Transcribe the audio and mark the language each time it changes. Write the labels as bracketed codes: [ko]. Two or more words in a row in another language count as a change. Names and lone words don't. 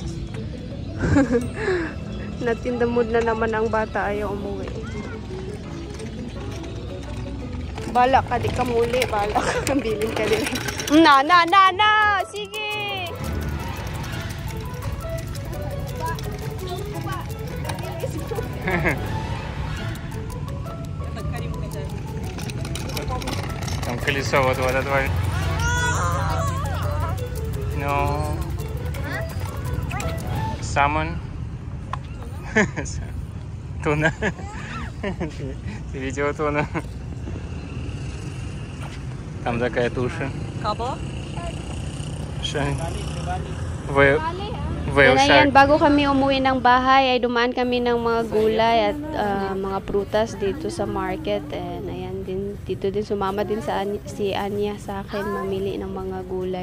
[tl] Natinda mood na naman ang bata. Ayaw umuwi. Bahala ka, di ka muli. Bahala ka, bilin ka din. Na! Sige! [ru] Там колесо вот этот вот. [en] No. Salmon. [ru] Tuna. Ты видела туну? Там такая туша. [tl] Kabo? Ayan, bago kami umuwi ng bahay ay dumaan kami ng mga gulay at mga prutas dito sa market. And ayan din, dito din sumama din si Anya sa akin mamili ng mga gulay.